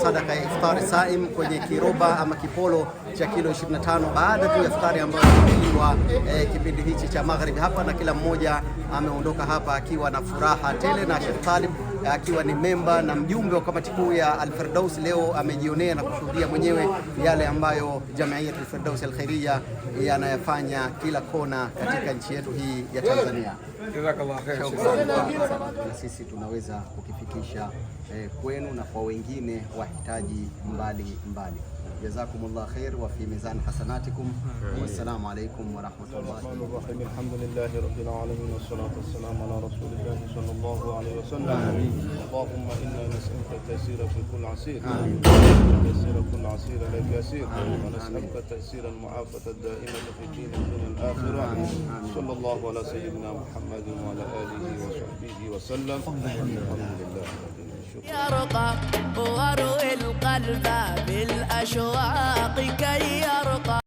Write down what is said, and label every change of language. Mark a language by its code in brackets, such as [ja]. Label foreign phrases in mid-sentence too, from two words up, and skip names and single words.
[sw] sadaka ya iftari saim kwenye kiroba ama kipolo cha kilo 25 baada tu ya iftari ambayo ilikuwa kipindi hichi cha maghrib hapa, na kila mmoja ameondoka hapa akiwa na furaha tele, na Sheikh Talib akiwa ni memba na mjumbe wa kamati kuu ya Al-Firdaus leo amejionea na kushuhudia mwenyewe yale ambayo Jamiat Al-Firdaus Al-Khairiyya yanayafanya kila kona katika nchi yetu hii ya Tanzania. [ar] جزاك الله خير. [sw] Na sisi tunaweza kukifikisha kwenu na kwa wengine wahitaji mbali. [ar] جزاكم الله خير وفي ميزان حسناتكم والسلام عليكم ورحمة الله وبركاته. الحمد لله رب العالمين والصلاة والسلام على رسول الله صلى الله عليه وسلم. اللهم إنا نسألك تيسيرا في كل عسير. تيسيرا كل عسير لك يسير. ونسألك تيسيرا المعافاة الدائمة في دين الآخرة. صلى الله على سيدنا محمد وعلى آله وصحبه وسلم. Alhamdulillah. يرقى وروي القلب بالأشواق كي يرقى.